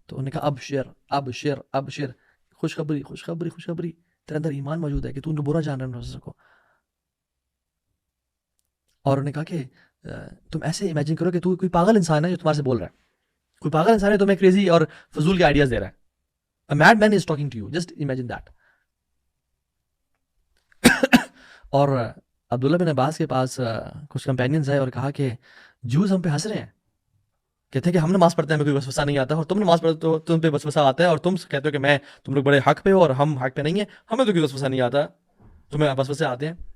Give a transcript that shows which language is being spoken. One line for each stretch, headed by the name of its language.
Urdu: تو انہوں نے کہا ابشر, خوشخبری, تیرے اندر ایمان موجود ہے کہ تو ان کو برا جان رہا ہے وسوسے کو. اور انہوں نے کہا کہ تم ایسے امیجن کرو کہ تو کوئی پاگل انسان ہے جو تمہارے سے بول رہا ہے, کوئی پاگل انسان ہے تمہیں کریزی اور فضول کے آئیڈیاز دے رہا ہے.
English: A madman is talking to you, just imagine that.
Urdu: اور عبداللہ بن عباس کے پاس کچھ کمپینینز آئے اور کہا کہ جوز ہم پہ ہنس رہے ہیں, کہتے ہیں کہ ہم نماز پڑھتے ہیں ہمیں کوئی وسوسہ نہیں آتا, اور تم نماز پڑھتے ہو تم پہ وسوسہ آتا ہے, اور تم کہتے ہو کہ میں تم لوگ بڑے حق پہ ہو اور ہم حق پہ نہیں ہیں, ہمیں تو کوئی وسوسہ نہیں آتا, تمہیں وسوسے آتے ہیں.